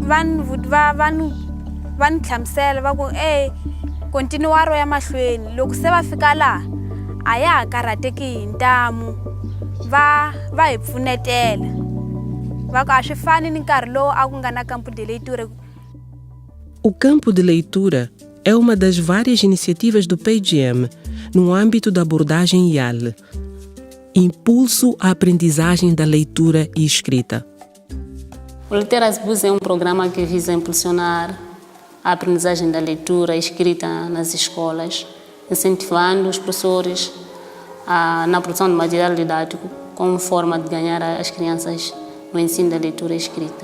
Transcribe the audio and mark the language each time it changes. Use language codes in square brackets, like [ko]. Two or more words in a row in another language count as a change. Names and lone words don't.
[ts] va ni hlamusela va ku kontinuwa ro ya mahlweni loko se va fika laha a ya ha karhateki hi ntamu va hi pfunetela va ku a swi fani ni nkarhi lowu a ku nga na [pt] campo de leitura. O campo de leitura é uma das várias iniciativas do PGM no âmbito da abordagem IAL, Impulso à Aprendizagem da Leitura e Escrita. O Literacy Bus é um programa que visa impulsionar a aprendizagem da leitura e escrita nas escolas, incentivando os professores na produção de material didático como forma de ganhar as crianças no ensino da leitura e escrita.